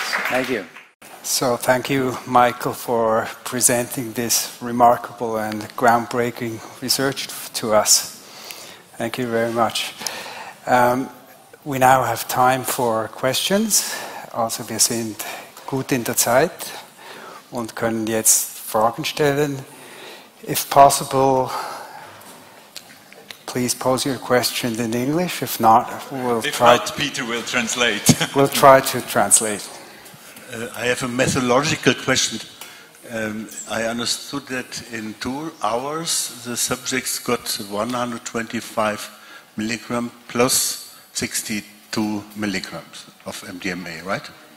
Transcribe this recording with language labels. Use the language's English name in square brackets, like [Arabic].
[English] Thank you. So thank you, Michael, for presenting this remarkable and groundbreaking research to us. Thank you very much. We now have time for questions. [German] Also, wir sind gut in der Zeit und können jetzt Fragen stellen. [English] If possible, please pose your question in English. If not, Peter will translate. We'll try to translate. I have a methodological question. I understood that in 2 hours the subjects got 125 milligram plus 62 milligrams of MDMA, right?